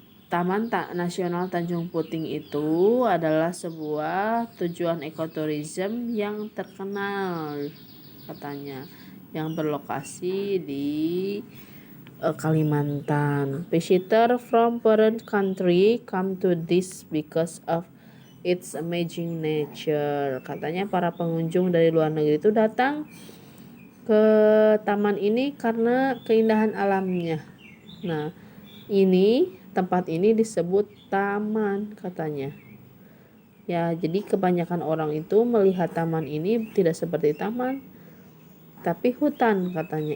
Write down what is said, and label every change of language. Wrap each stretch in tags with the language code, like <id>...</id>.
<id>Taman Nasional Tanjung Puting itu adalah sebuah tujuan ekoturism yang terkenal katanya, yang berlokasi di Kalimantan.</id> <en>Visitor from foreign country come to this because of its amazing nature.</en> <id>Katanya para pengunjung dari luar negeri itu datang ke taman ini karena keindahan alamnya. Nah, tempat ini disebut taman katanya. Ya, jadi kebanyakan orang itu melihat taman ini tidak seperti taman, tapi hutan katanya.</id>